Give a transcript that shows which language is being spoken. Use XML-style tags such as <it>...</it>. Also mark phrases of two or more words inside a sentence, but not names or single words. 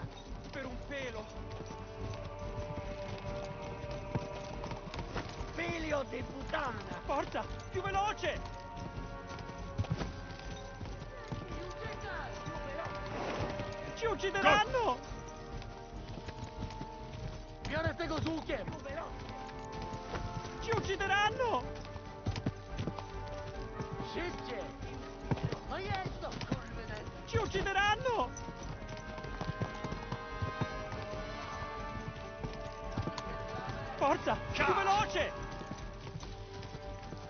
<it>Per un pelo! Figlio di puttana! Forza! Più veloce! Ci uccideranno!</it> <pl>Biorę tego z łukiem!</pl> <it>Più veloce! Ci uccideranno!</it> <pl>Szybciej! No jest to, kurwa!</pl> <it>Ci uccideranno! Forza! Più veloce!</it>